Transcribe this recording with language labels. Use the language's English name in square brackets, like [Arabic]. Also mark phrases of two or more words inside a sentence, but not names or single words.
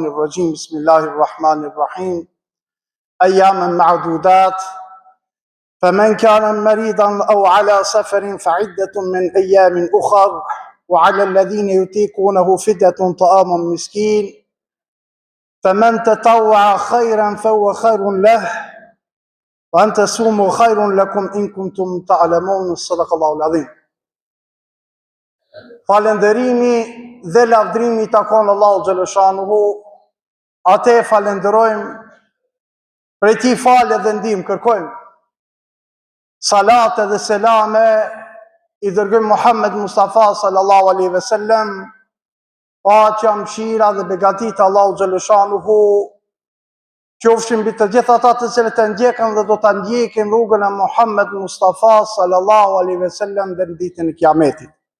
[Arabic] الرجيم بسم الله الرحمن الرحيم أياما معدودات فمن كان مريضا أو على سفر فعدة من أيام أخر وعلى الذين يطيقونه فدية طعام مسكين فمن تطوع خيرا فهو خير له وأن تصوموا خير لكم إن كنتم تعلمون. صدق الله العظيم. [Albanian] Falënderimi dhe lavdrimi takon Allahu xhaleshanuhu, atë falenderojmë, prej tij falë dhe ndihmë kërkojmë. Salat dhe selame i dërgojmë Muhammed Mustafa [Arabic] صلى الله عليه وسلم, [Albanian] paqja, mëshira dhe begatit Allahu xhaleshanuhu qofshin mbi të gjithë ata të cilët e ndjekën dhe do ta ndjekin rrugën e Muhammed Mustafa [Arabic] صلى الله عليه وسلم [Albanian] deri në ditën e Kiametit.